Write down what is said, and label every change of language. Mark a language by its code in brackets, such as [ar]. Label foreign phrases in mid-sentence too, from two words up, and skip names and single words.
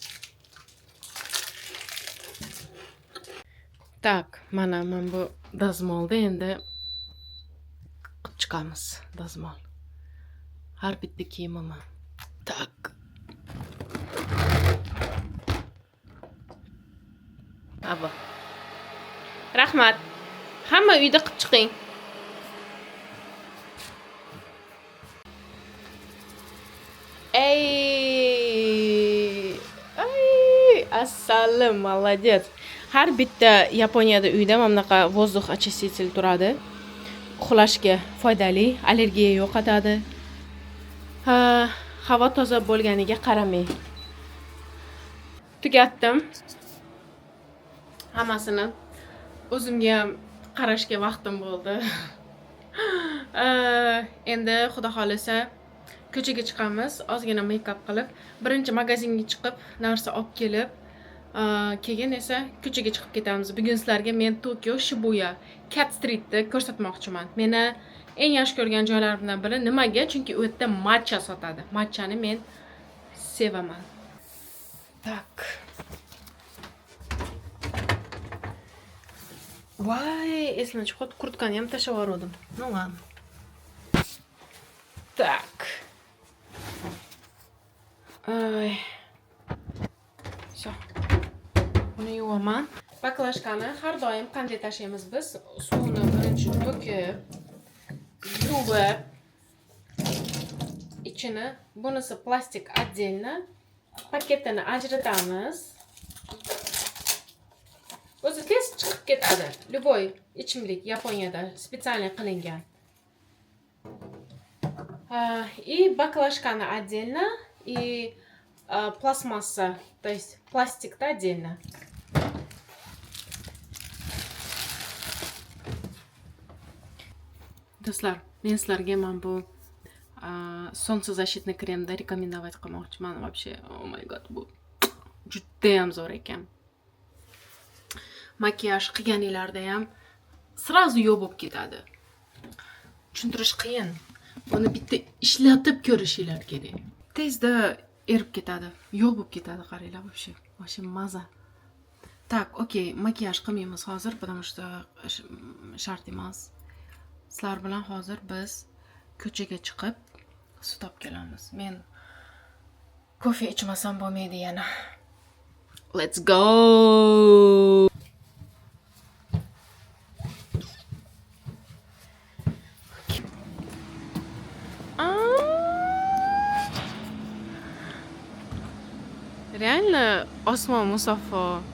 [ru] Так, [uz] mana bu dazmolda endi qilib chiqamiz. Dazmol. Har bitta kiyimimni. Tak. Abo. Rahmat. Hamma uyda qilib chiqing. Assalom, молодец. Har bitta Yaponiyada uyda mana bunaqa [ru] воздух очиститель [uz] turadi. Uxlashga foydali, allergiya yo'qotadi. Havo toza bo'lganiga qaramay. Tugatdim. Hammasini o'zimga ham qarashga vaqtim bo'ldi. Endi xudo xolisa ko'chaga chiqamiz, ozgina make-up qilib, birinchi magazinga chiqib, narsa olib kelib, keyin esa ko'chaga chiqib ketamiz. Bugun sizlarga men Tokyo Shibuya Cat Street'ni ko'rsatmoqchiman. Meni eng yaxshi ko'rgan joylarimdan biri nimaga? Chunki u yerda matcha sotadi. Matchani men sevaman. Tak. Voy, esimdan chiqib kurtkani ham tashlab yubordim. [ru] Ну ладно. Так. Всё. [uz] Buni yuvaman. Baklashkani har doim qanday tashlaymiz biz? Suvni birinchi to'kib, yuvib, ichini, bunisi plastik отдельно, paketini ajratamiz. O'zi tez chiqib ketadi. Любой ichimlik Yaponiyada специально qilingan. [ru] И баклажканы отдельно, и пластмасса, то есть пластик-то отдельно. [uz] Do'stlar, men sizlarga mana bu солнцезащитный kremni rekomendovat qilmoqchiman. [ru] Вообще, [en] oh my god, [uz] bu juda ham zo'r ekan. Makiyaj qilganinglarda ham sразу yo'q bo'lib ketadi. Tushuntirish qiyin. Buni bitta ishlatib ko'rishinglar kerak. Tezda erib ketadi, yo'q bo'lib ketadi, qaranglar, вообще maza. Так, okey, makiyaj qilmaymiz hozir, [ru] потому что [uz] shart emas. Sizlar bilan hozir biz ko'chaga chiqib suv topib kelamiz. Men kofe ichmasam bo'lmaydi yana. [en] Let's go. [uz] Реально osmon musaffo.